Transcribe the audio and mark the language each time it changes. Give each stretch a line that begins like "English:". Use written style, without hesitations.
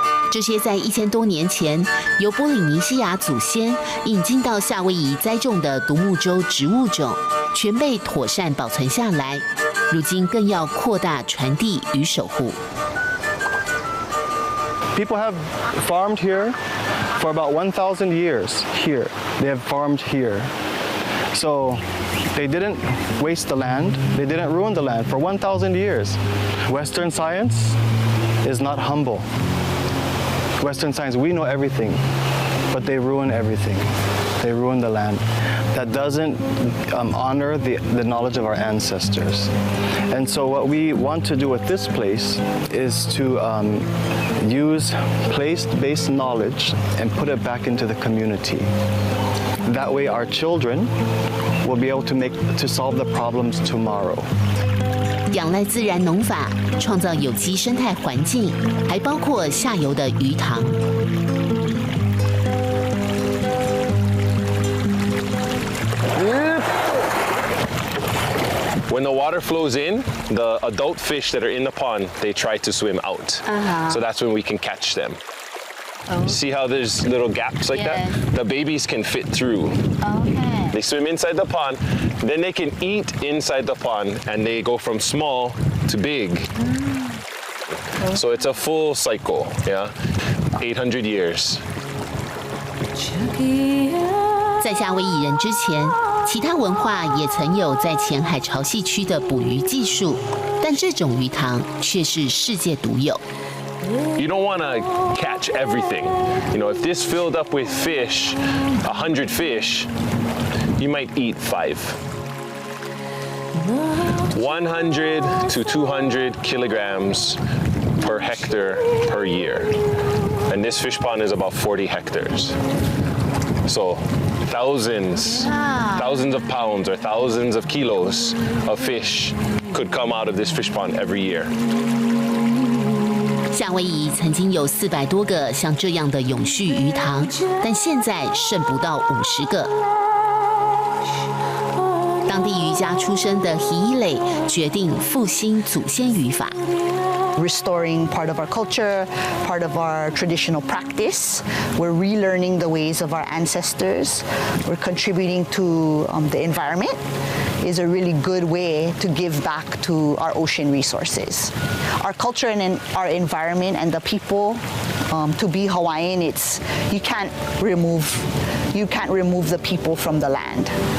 Chinese: 这些在1000多年前由波利尼西亚祖先引进到夏威夷栽种的独木舟植物种，全被妥善保存下来。如今更要扩大传递与守护。
English: People have farmed here for about 1,000 years. Here, they have farmed here. So they didn't waste the land. They didn't ruin the land for 1,000 years. Western science is not humble. Western science, we know everything, but they ruin everything. They ruin the land. That doesn't honor the knowledge of our ancestors. And so what we want to do with this place is to use place-based knowledge and put it back into the community. That way our children will be able to solve the problems tomorrow.
Chinese: 仰赖自然农法，创造有机生态环境，还包括下游的鱼塘。
English: When the water flows in, the adult fish that are in the pond, they try to swim out. So that's when we can catch them. See how there's little gaps like that? The babies can fit through. Okay. They swim inside the pond, then they can eat inside the pond, and they go from small to big. So it's a full cycle, yeah? 800 years.
Chinese: 在夏威夷人之前，其他文化也曾有在前海潮汐区的捕鱼技术，但这种鱼塘却是世界独有。
English: You don't want to catch everything. You know, if this filled up with fish, 100 fish, you might eat 5. 100 to 200 kilograms per hectare per year. And this fish pond is about 40 hectares. So thousands of pounds or thousands of kilos of fish could come out of this fish pond every year.
Chinese: 夏威夷曾经有400多个像这样的永续鱼塘，但现在剩不到50个。当地渔家出身的希伊蕾决定复兴祖先渔法。
English: Restoring part of our culture, part of our traditional practice. We're relearning the ways of our ancestors. We're contributing to the environment. Is a really good way to give back to our ocean resources. Our culture and our environment and the people, to be Hawaiian, you can't remove the people from the land.